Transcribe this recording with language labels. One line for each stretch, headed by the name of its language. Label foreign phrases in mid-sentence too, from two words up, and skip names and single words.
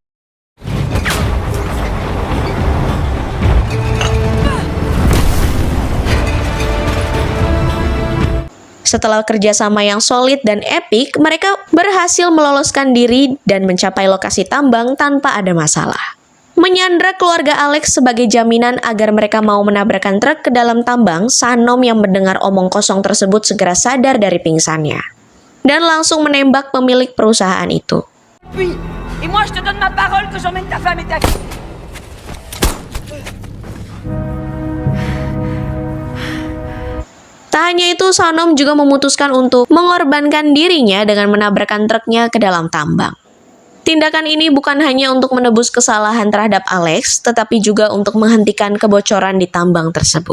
Indonesian: Setelah kerjasama yang solid dan epik, mereka berhasil meloloskan diri dan mencapai lokasi tambang tanpa ada masalah. Menyandra keluarga Alex sebagai jaminan agar mereka mau menabrakkan truk ke dalam tambang, Sanom yang mendengar omong kosong tersebut segera sadar dari pingsannya dan langsung menembak pemilik perusahaan itu.
French: Puis, et moi je te donne ma parole que j'emmène ta femme et ta fille.
Indonesian: Tak hanya itu, Sanom juga memutuskan untuk mengorbankan dirinya dengan menabrakkan truknya ke dalam tambang. Tindakan ini bukan hanya untuk menebus kesalahan terhadap Alex, tetapi juga untuk menghentikan kebocoran di tambang tersebut.